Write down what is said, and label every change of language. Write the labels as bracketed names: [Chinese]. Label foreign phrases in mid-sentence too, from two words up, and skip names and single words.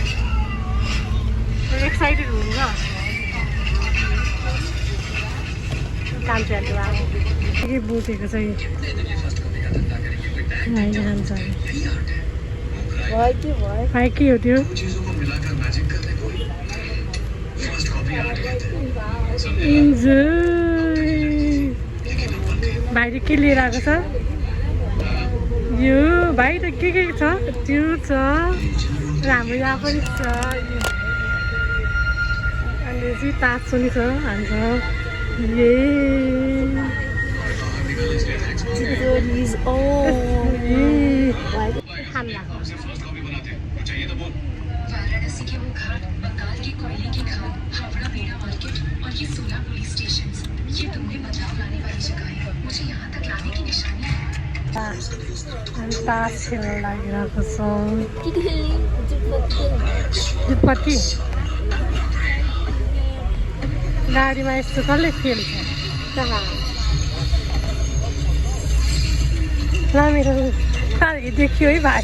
[Nepali] एक्साइटेड हुनुहुन्छ कान्छीहरू अब के बुटेको छ कि जान्छ भाइ के हो त्यो भाइले के लिएर आएको छ यो। भाइ त के छ त्यो छ हाम्रो यहाँ पनि छ। अनि चाहिँ तास पनि छ हान्छ [Hindi] वाराणसी के वो घाट, बंगाल के कोयले की खान, हावड़ा बेड़ा मार्केट और ये 16 पुलिस स्टेशन, ये तुम्हें बदलाव लाने वाली जगह है। मुझे यहाँ तक लाने की निशानी है। [Nepali] तास खेल्न लागिरहेको छौँ। जुटपट्टि गाडीमा यस्तो कसले खेल्छ मेरो देखियो है भाइ।